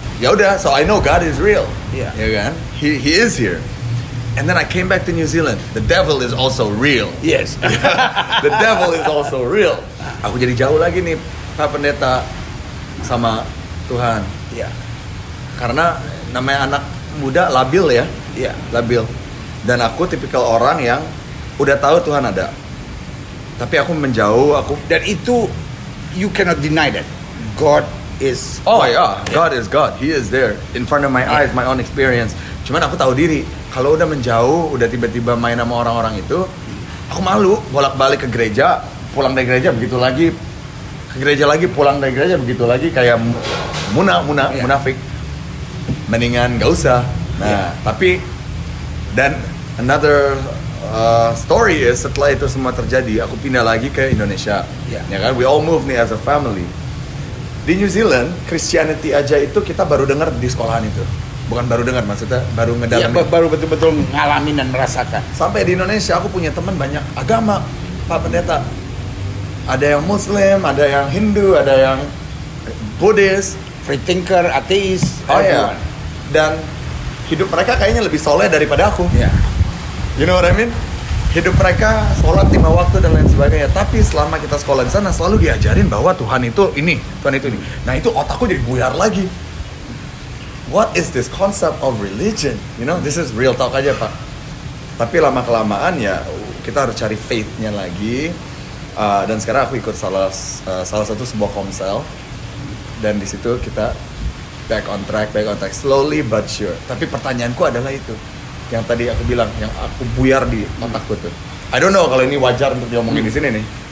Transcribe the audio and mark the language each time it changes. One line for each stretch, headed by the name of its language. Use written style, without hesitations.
Indonesian: Ya udah,
English: so I know God is real. Yeah.
Indonesian: Ya kan?
English: He is here. And then I came back to New Zealand. The devil is also real. Yes. The devil is also real.
Indonesian: Aku jadi jauh lagi nih, Pak Pendeta, sama Tuhan. Iya. Karena namanya anak muda labil ya. Iya. Labil. Dan aku tipikal orang yang udah tahu Tuhan ada. Tapi aku menjauh, Dan itu
English: you cannot deny that God is. Oh ya, God is God. He is there in front of my eyes, my own experience.
Indonesian: Cuman aku tahu diri, kalau udah menjauh, udah tiba-tiba main sama orang-orang itu, aku malu bolak-balik ke gereja, pulang dari gereja begitu lagi, ke gereja lagi, pulang dari gereja begitu lagi, kayak munafik. Mendingan gak usah. Nah, tapi dan
English: another story is
Indonesian: setelah itu semua terjadi, aku pindah lagi ke Indonesia. Ya kan,
English: we all move nih as a family.
Indonesian: Di New Zealand, Christianity aja itu kita baru dengar di sekolahan itu. Bukan baru dengar, maksudnya baru ngedalamin. Baru betul-betul ngalamin dan merasakan. Sampai di Indonesia aku punya teman banyak agama, Pak Pendeta. Ada yang Muslim, ada yang Hindu, ada yang Buddhis, Free thinker, ateis. oh ya. Dan hidup mereka kayaknya lebih soleh daripada aku. Ya.
English: You know what I mean?
Indonesian: Hidup mereka sholat 5 waktu dan lain sebagainya. Tapi selama kita sekolah di sana selalu diajarin bahwa Tuhan itu ini, Tuhan itu ini. Nah itu otakku jadi buyar lagi.
English: What is this concept of religion? You know, this is real talk
Indonesian: aja Pak. Tapi lama kelamaan ya kita harus cari faith-nya lagi. Dan sekarang aku ikut salah satu sebuah komsel. Dan di situ kita
English: back on track, slowly but sure.
Indonesian: Tapi pertanyaanku adalah itu. Yang tadi aku bilang, yang aku buyar di otakku tuh.
English: I don't know
Indonesian: kalau ini wajar untuk diomongin di sini nih.